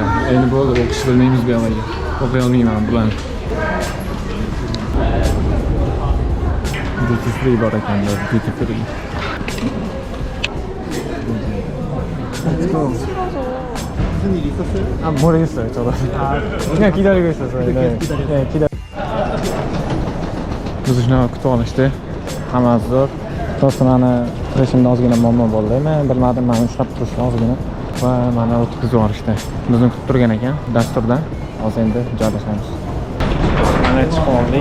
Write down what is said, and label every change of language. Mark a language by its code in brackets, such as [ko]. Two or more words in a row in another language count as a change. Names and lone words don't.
[uz] Endi bo'ldi, o'qish bilmaymiz bu yoqda. O'qiy olmayman bularni. [en] Duty free [uz] bor ekan, [en] duty free. Let's go. [ko] 무슨 일 있었어요? 모르겠어요, 저도. 그냥 기다리고 있었어요. 네. [uz] Biz shuni kutib olishdi. Hammasi zo'r. Просто meni kirishimda ozgina muammo bo'ldi. Men bilmadim, meni ushlab turishdi ozgina. Va mana o'tkazib yuborishdi. Bizni kutib turgan ekan dasturdan. Hozir endi joylashamiz. Mana chiqib oldik.